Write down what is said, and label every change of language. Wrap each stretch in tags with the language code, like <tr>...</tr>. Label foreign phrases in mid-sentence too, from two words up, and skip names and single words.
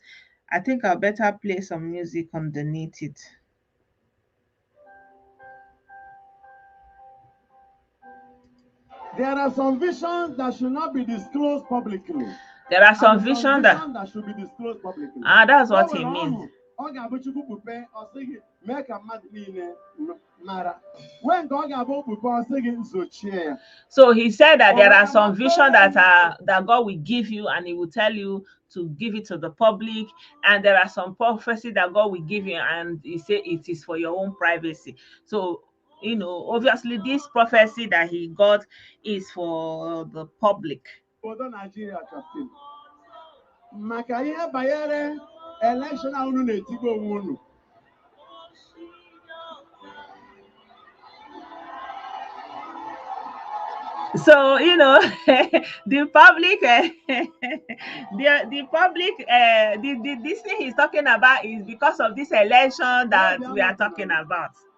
<en>I think I'll better play some music underneath it. There are some visions that should not be disclosed publicly. There are some And visions that should be disclosed publicly. that's what he means.</en> <ig>Ọ ga-abụ Chukwu kpupe ọ sị gị mee ka mmadụ niile mara. When nke ọ ga-abụ okpukpe ọ sị gị zochie ya.</ig> <en>So he said that there are some visions that God will give you, and He will tell you to give it to the public, and there are some prophecy that God will give you, and He say it is for your own privacy. So obviously this prophecy that he got is for the public.</en> <ig>Obodo Nigeria Captain. Maka ihe banyere election a unu na-etigo onwe unu.</ig> <en>So the public the public this thing he's talking about is because of this election that we are talking about.</en>